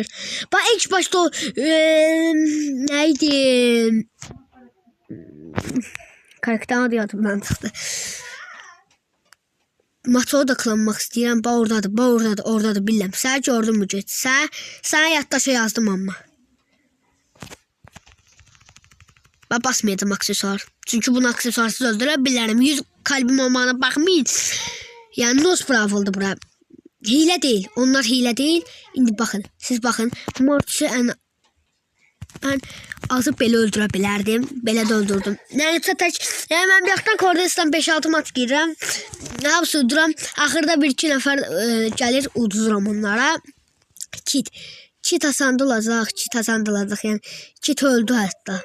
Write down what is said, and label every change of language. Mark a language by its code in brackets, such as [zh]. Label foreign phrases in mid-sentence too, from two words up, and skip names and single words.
[az] Bax ilk başda o neydi? Karakterin adı yadımdan çıxdı. [tr] Maça odaklanmaq [az] istəyirəm. Oradadır, bilirəm. Sən gördün mü get? Sənə yaddaşa yazdım amma. [tr] Ben basmayacağım aksesuar. Çünkü bunu aksesuarsız öldürebilirim. 100 kalbim olmağına bakmayın. Yani Nosbravo'ldu bura. Hile değil. Onlar hile değil. Şimdi bakın. Siz bakın. [az] Mortis'i ben azı belə öldürə bilərdim. Belə də öldürdüm. Yəni mən bir yaxdan Cordelus'dan 5-6 maç girirəm. [tr] Ne yapsın duram. [az] Axırda 1-2 nəfər gəlir, uduzuram onlara. Kit asandı olacaq. Yəni Kit öldü hətta.